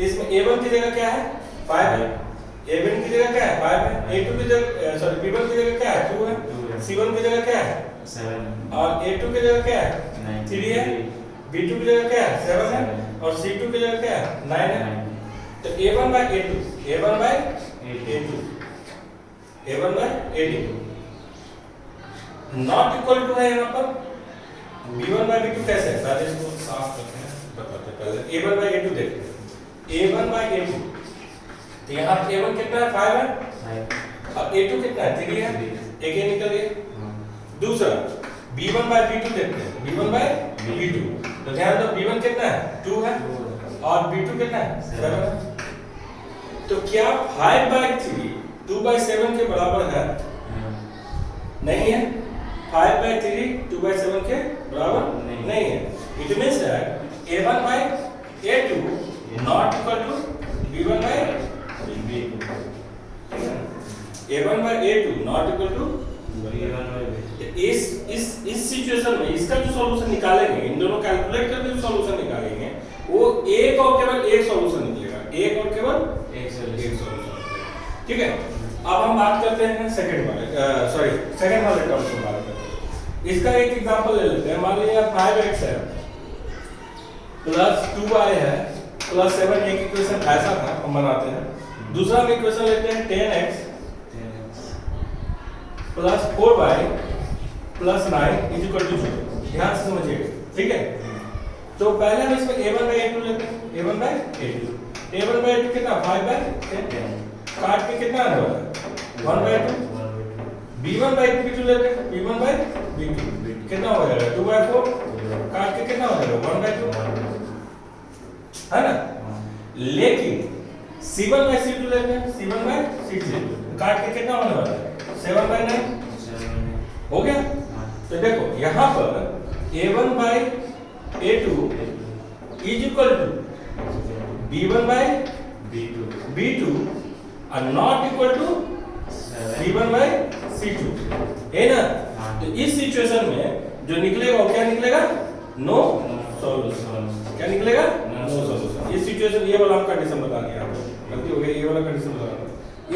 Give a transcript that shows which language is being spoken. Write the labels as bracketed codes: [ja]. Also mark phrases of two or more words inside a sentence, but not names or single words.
[hi] इसमें a1 की जगह क्या है, 5 है, a1 की जगह क्या है, 5 है, a2 की जगह सॉरी b1 की जगह क्या है, 2 है, c1 की जगह क्या है, 7, और a2 की जगह क्या है, 3 है, b2 की जगह क्या है, 7 है, और c2 की जगह क्या है, 9 है। तो a1 by a2, a1 by a2, a1 by a2 [en] not equal to [hi] है यहाँ पर b1 by b2। कैसे है, पहले इसको साफ करते हैं, बताते हैं। पहले a1 by a2 देखते हैं, a1 by a2, तो यहाँ a1 कितना है, 5 है, और a2 कितना है, 3 है, एक ये निकल गया। दूसरा b1 बाय b2 देखते हैं, b1 बाय b2, तो ध्यान दो b1 कितना है 2 है और b2 कितना है 7 है। तो क्या 5 बाय 3 2 बाय 7 के बराबर है? नहीं है। 5 बाय 3 2 बाय 7 के बराबर नहीं है। [en] it means that a1 by a2 not equal to b1 by b2, a1 by a2 not equal to b1 by b2. [hi] इस सिचुएशन में इसका जो सॉल्यूशन निकालेंगे, इन दोनों कैलकुलेट करके जो सॉल्यूशन निकालेंगे वो एक और केवल एक सॉल्यूशन निकलेगा, एक और केवल एक सॉल्यूशन। ठीक है, अब हम बात करते हैं सेकंड वाले टर्म्स की बात करते हैं। इसका एक एग्जांपल ले लेते हैं। मान लीजिए 5x है प्लस 2y है प्लस 7, एक इक्वेशन ऐसा था, हम बनाते हैं। दूसरा हम इक्वेशन लेते हैं 10x प्लस 4y प्लस 9 [en] is equal to [hi] 0। ध्यान से समझिएगा, ठीक है। तो पहले हम इसमें a1 बाय a2 लेते हैं, a1 बाय a2 कितना 5 बाय 10, काट के कितना आने वाला है 1 बाय 2। b1 बाय b2 लेते हैं, b1 बाय b2 कितना हो जाएगा 2 बाय 4, काट के कितना हो जाएगा 1 बाय 2, है ना। लेकिन c1 बाय c2 लेते हैं, c1 बाय c2 काट के कितना होने वाला है 7 बाय 9, हो गया। तो देखो यहाँ पर [en] a1 by a2 is equal to b1 by b2 [hi] और [en] not equal to c1 by c2, [hi] है ना। तो इस सिचुएशन में जो निकलेगा वो क्या निकलेगा? [en] no solution. [hi] क्या निकलेगा? [en] no solution. [hi] इस सिचुएशन ये वाला कंडीशन बता दिया आपको, गलती हो गई, ये वाला कंडीशन बता दिया।